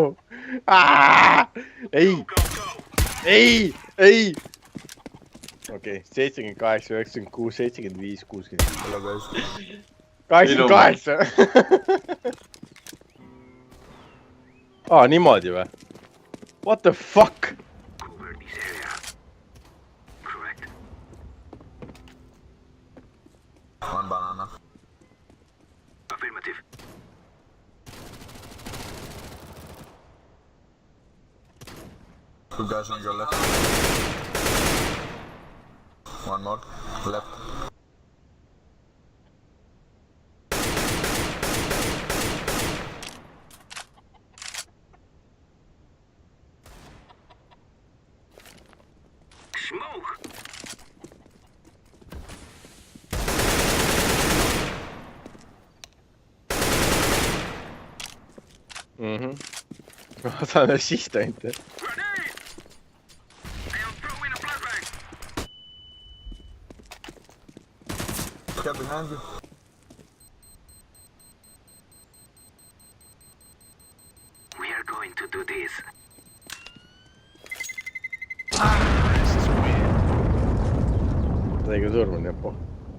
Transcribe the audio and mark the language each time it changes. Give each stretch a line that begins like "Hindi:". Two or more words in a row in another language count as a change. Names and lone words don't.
Estonian: Ei. Okei, 78, 96, 75, 65. 88. Niimoodi või?
English: What the fuck? Cover this area. Correct. One banana. Affirmative. Two guys on your left. One more. Left. Smoke.
Estonian: Ma saan assist ainult.
English: Grenade. I am throwing a flashbang. Get behind you. We are going to do this.
Estonian: Sai ka surma, Nepo.